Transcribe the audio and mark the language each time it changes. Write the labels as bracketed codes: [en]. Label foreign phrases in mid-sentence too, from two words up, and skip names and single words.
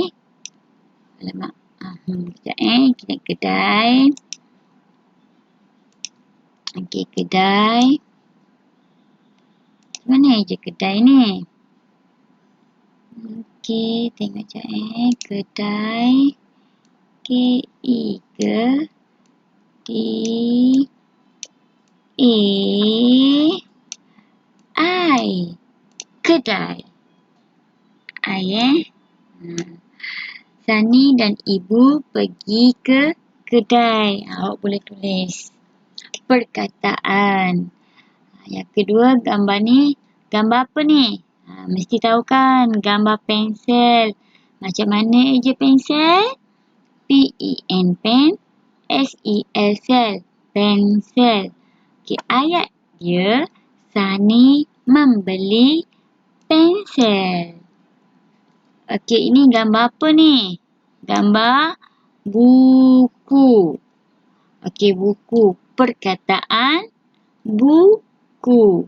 [ms] Alamak. Sekejap kita kedai. Okey, kedai. Mana je kedai ni? Okey, tengok sekejap kedai. K-E-D-A-I. Kedai. Sani dan ibu pergi ke kedai. Awak boleh tulis. Perkataan. Yang kedua, gambar ni. Gambar apa ni? Mesti tahu kan. Gambar pensel. Macam mana eja pensel? P-E-N, pen. S-E-L, sel. Pensel. Okey, ayat dia. Sani membeli pensel. Okey, ini gambar apa ni? Gambar buku. Okey, buku. Perkataan buku.